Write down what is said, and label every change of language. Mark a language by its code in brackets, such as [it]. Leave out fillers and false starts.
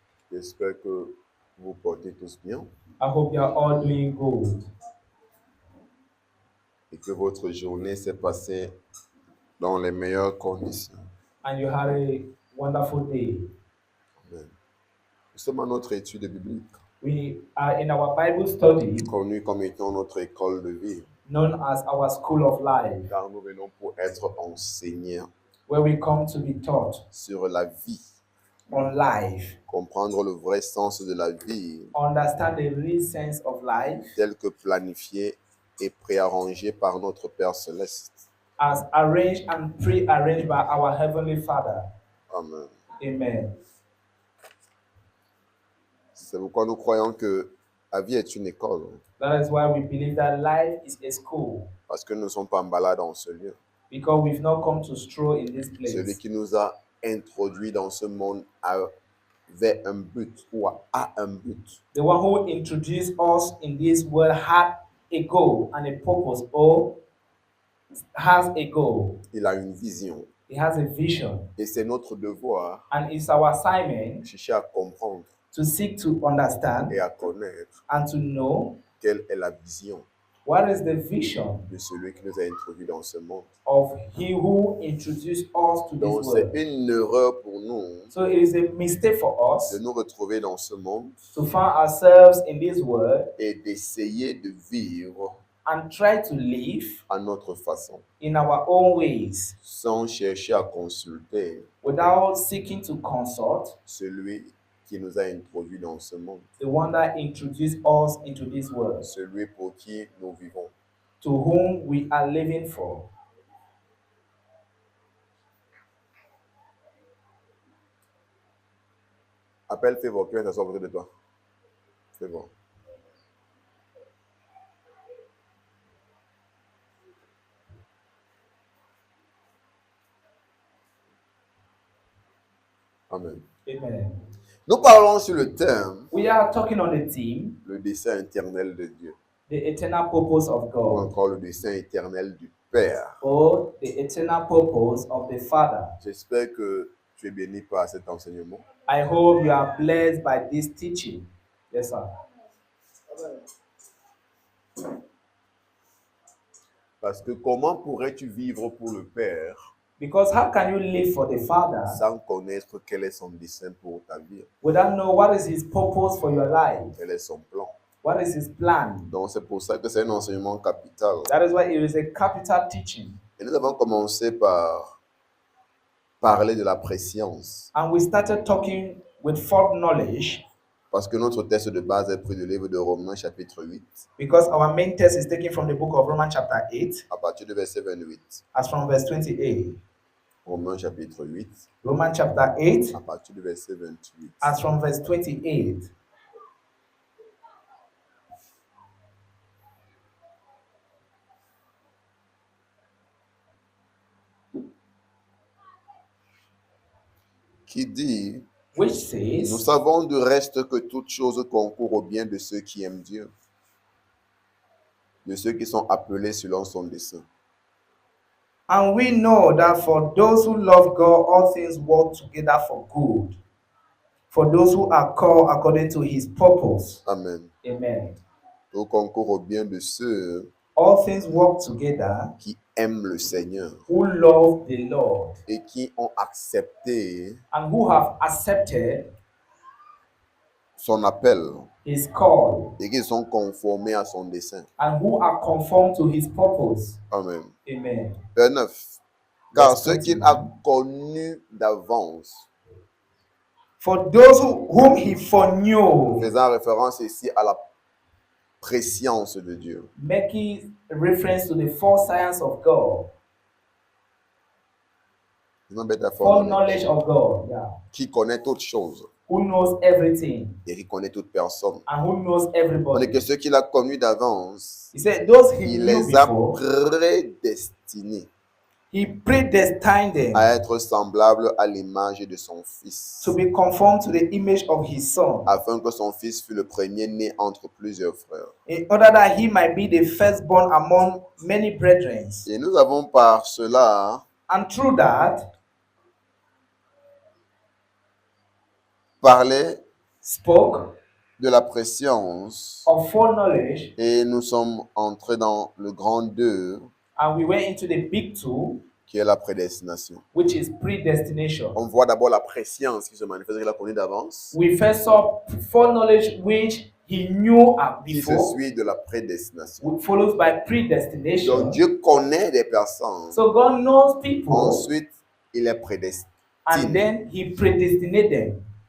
[fr] J'espère que vous portez tous bien [en] I hope you are all doing good [fr] et que votre journée s'est passée dans les meilleures conditions. [en] and you had a wonderful day. Amen. [fr] Nous sommes à notre étude biblique, [en] We are in our Bible study [fr] connue comme étant notre école de vie, [en] known as our School of Life, [fr] car nous venons pour être enseignés [en] where we come to be taught [fr] sur la vie, [en] on life, [fr] comprendre le vrai sens de la vie [en] understand the real sense of life [fr] tel que planifié et préarrangé par notre Père Céleste. [en] as arranged and pre-arranged by our Heavenly Father. Amen. Amen. [fr] C'est pourquoi nous croyons que la vie est une école, [en] That is why we believe that life is a school, [fr] parce que nous ne sommes pas en balade dans ce lieu. [en] because we've not come to stroll in this [fr] Celui [en] place. [fr] qui nous a introduits dans ce monde avait un but ou a un but. [en] The one who introduced us in this world had a goal and a purpose, or has a goal. [fr] Il a une vision. [en] He has a vision, [fr] Et c'est notre devoir [en] and it's our assignment [fr] de chercher à comprendre [en] to seek to understand [fr] et à connaître [en] and to know [fr] quelle est la vision [en] what is the vision [fr] de celui qui nous a introduits dans ce monde. [en] of He who introduced us to [fr] Donc [en] this [fr] c'est [en] world. [fr] une erreur pour nous [en] So it is a mistake for us [fr] de nous retrouver dans ce monde [en] to find ourselves in this world [fr] et d'essayer de vivre [en] and try to live [fr] à notre façon, [en] in our own ways [fr] sans chercher à consulter [en] without seeking to consult [fr] celui qui nous a introduits dans ce monde, [en] the one that introduced us into this world, [fr] celui pour qui nous vivons. [en] to whom we are living for. [fr] Appelle Favor, qui va s'asseoir à côté de toi. [en] Favor. Amen. Amen. [fr] Nous parlons sur le thème, [en] We are talking on the theme, [fr] le dessein éternel de Dieu, [en] the eternal purpose of [fr] ou [en] God, [fr] encore le dessein éternel du Père. [en] or the eternal purpose of the Father. [fr] J'espère que tu es béni par cet enseignement. [en] I hope you are blessed by this teaching. Yes, sir. [fr] Parce que comment pourrais-tu vivre pour le Père [en] Because how can you live for the Father [fr] sans connaître quel est son dessein pour ta vie, [en] without know what is His purpose for your life? [fr] quel est son plan? [en] What is His plan? [fr] Donc c'est pour ça que c'est un enseignement capital. [en] That is why it is a capital teaching. [fr] Et nous avons commencé par parler de la préscience. [en] And we started talking with foreknowledge [fr] Parce que notre texte de base est pris du livre de Romains chapitre 8, [en] because our main text is taken from the book of Romans chapter 8 [fr] à partir du verset 28. [en] as from verse 28. [fr] Romains chapitre 8, [en] Romans chapter 8 [fr] à partir du verset 28. [en] as from verse 28. [fr] Qui dit, [en] Which [fr] nous [en] says, [fr] savons du reste que toute chose concourt au bien de ceux qui aiment Dieu, de ceux qui sont appelés selon son dessein. [en] and we know that for those who love God, all things work together for good, for those who are called according to His purpose. Amen. Amen. [fr] Tout concourt au bien de ceux [en] All things work together [fr] qui aiment le Seigneur [en] who love the Lord [fr] et qui ont accepté [en] and who have accepted [fr] son appel [en] His call [fr] et qui sont conformés à son dessein. [en] and who are conformed to His purpose. Amen. Amen. [fr] Verset 9. Car [en] Verse [fr] ceux qu'il [en] 29. [fr] a connus d'avance, [en] For those whom He foreknew, [fr] faisant référence ici à la préscience de Dieu, [en] making reference to the forescience of God, [fr] c'est une métaphore, [en] foreknowledge of God, yeah, [fr] qui connaît toutes choses [en] who knows everything [fr] et qui connaît toute personne. [en] and who knows [fr] On est [en] everybody. [fr] que ceux qu'il a connus d'avance, [en] He said, those He [fr] il [en] knew [fr] les a [en] before, [fr] prédestinés [en] He predestined them [fr] à être semblables à l'image de son Fils, [en] to be conformed to the image of His Son, [fr] afin que son Fils fût le premier-né entre plusieurs frères. [en] in order that He might be the firstborn among many brethren. [fr] Et nous avons par cela [en] And through that, [fr] parlait [en] spoke [fr] de la préscience [en] of foreknowledge, [fr] et nous sommes entrés dans le grand 2 [en] and we went into the big two, [fr] qui est la prédestination. [en] which is predestination. [fr] On voit d'abord la préscience qui se manifeste, qu'il a connue d'avance, [en] We first saw foreknowledge, which he knew [fr] qui se [en] before, [fr] suit de la prédestination. [en] followed by [fr] Donc [en] predestination. [fr] Dieu connaît des personnes, [en] So God knows people, [fr] ensuite il est prédestiné. [en] and then he predestinated them.